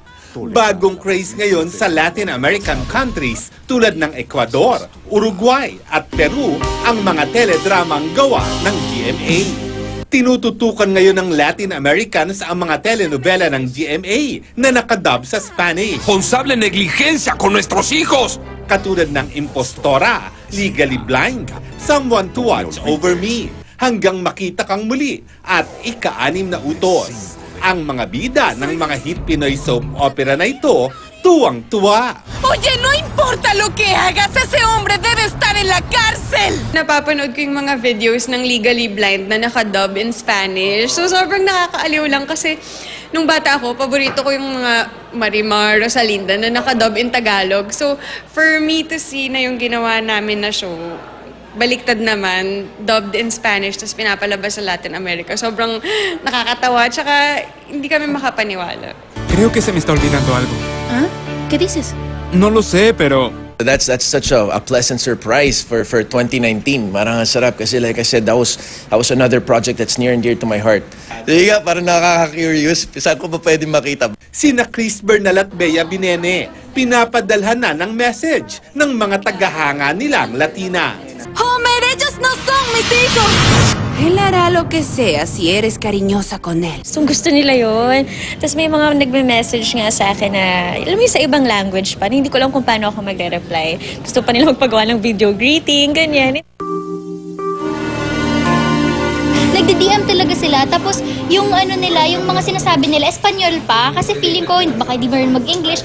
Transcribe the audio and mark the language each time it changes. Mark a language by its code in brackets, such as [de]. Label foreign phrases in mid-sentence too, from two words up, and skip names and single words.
[tl] Bagong craze ngayon sa [en] Latin American countries [tl] tulad ng Ecuador, Uruguay at Peru ang mga teledramang gawa ng GMA. Tinututukan ngayon ng [en] Latin Americans [tl] ang mga telenovela ng GMA na nakadub sa Spanish. [es] Responsable negligencia con nuestros hijos. [tl] Katulad ng Impostora, Legally Blind, Someone to Watch Over Me, Hanggang Makita Kang Muli at Ika-6 na Utos. Ang mga bida ng mga hit Pinoy [en] soap opera [tl] na ito, tuwang-tuwa. [es] Oye, no importa lo que hagas, ese hombre debe estar en la cárcel! [tl] Napapanood ko yung mga videos ng Legally Blind na nakadub [en] in Spanish. [tl] So sobrang nakakaaliw lang kasi nung bata ako, paborito ko yung mga Marimar, Rosalinda na nakadub [en] in Tagalog. So for me to see [tl] na yung ginawa namin na show, baliktad naman, [en] dubbed in Spanish, [tl] tapos pinapalabas sa Latin America. Sobrang nakakatawa, tsaka hindi kami makapaniwala. [es] Creo que se me está olvidando algo. ¿Ah? ¿Qué dices? No lo sé, pero... [en] That's such a pleasant surprise for 2019. [tl] Marang sarap kasi [en] like I said, that was another project that's near and dear to my heart. [tl] Sige nga, parang nakaka-curious. Saan ko pa pwede makita? Sina Chris Bernal at Bea Binene, pinapadalhan na ng message ng mga tagahanga nilang Latina. [es] Homer, ellos no son mis hijos! Él hará lo que sea si eres cariñosa con él. [tl] So, gusto nila yun. Tapos may mga nagme-message nga sa akin na, alam mo yung sa ibang language pa, hindi ko alam kung paano ako magre-reply. Gusto pa nila magpagawa ng video greeting, ganyan. Nagdi-DM talaga sila, tapos yung ano nila, yung mga sinasabi nila, Espanyol pa, kasi feeling ko baka hindi ba rin mag-English.